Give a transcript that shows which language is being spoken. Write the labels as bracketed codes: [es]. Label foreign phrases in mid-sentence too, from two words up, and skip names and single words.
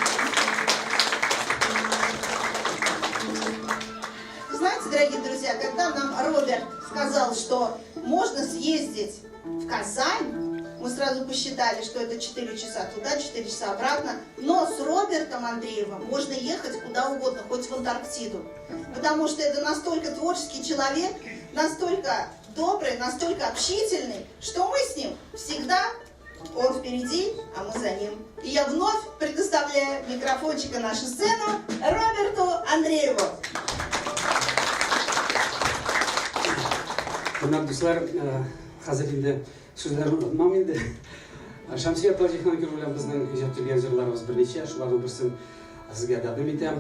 [ru] Знаете, дорогие друзья, когда нам Роберт сказал, что можно съездить в Казань, мы сразу посчитали, что это 4 часа туда, 4 часа обратно, но с Робертом Андреевым можно ехать куда угодно, хоть в Антарктиду, потому что это настолько творческий человек, настолько добрый, настолько общительный, что мы с ним всегда, он впереди, а мы за ним. И я вновь предоставляю микрофончик на нашу сцену Роберту Андрееву. [uz] Hurmatli hozir endi so'zlarni unutmam endi. Shamsiya Tojixonova bilan bizning ijod qilgan jillarimiz bir necha, shularning birisini sizga taqdim etaman.